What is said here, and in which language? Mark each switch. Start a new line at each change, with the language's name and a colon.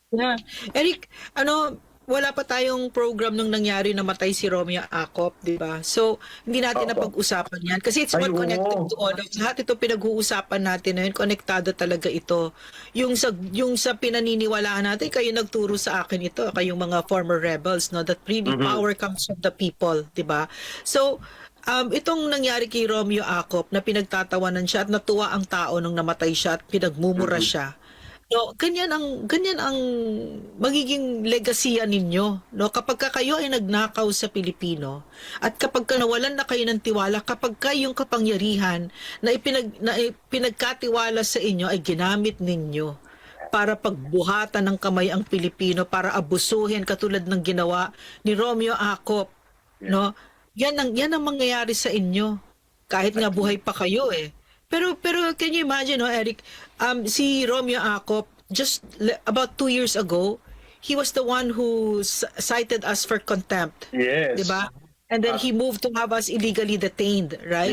Filipino: yeah. Eric, wala pa tayong program nung nangyari na matay si Romeo Acop, di ba? So, hindi natin Opo. napag-usapan yan. Kasi it's Ay,
English: all connected
Filipino: oo.
English: to all.
Filipino: Lahat ito pinag-uusapan natin ngayon, konektado talaga ito. Yung sa pinaniniwalaan natin, kayo nagturo sa akin ito, kayong mga former rebels, no?
English: That really power comes from the people,
Filipino: di ba? So, itong nangyari kay Romeo Acop na pinagtatawanan siya at natuwa ang tao nung namatay siya at pinagmumura siya. No, ganyan ang magiging legasya ninyo, no? Kapag kayo ay nagnakaw sa Pilipino at kapag nawalan na kayo ng tiwala, kapag yung kapangyarihan na pinagkatiwala sa inyo ay ginamit ninyo para pagbuhatan ng kamay ang Pilipino, para abusuhin katulad ng ginawa ni Romeo Acop, no? Yan ang mangyayari sa inyo kahit nga buhay pa kayo eh.
English: Pero can you imagine, no, Eric, si Romeo Acop, just about 2 years ago, he was the one who cited us for contempt. Yes.
Filipino: Diba?
English: And then he moved to have us illegally detained, right?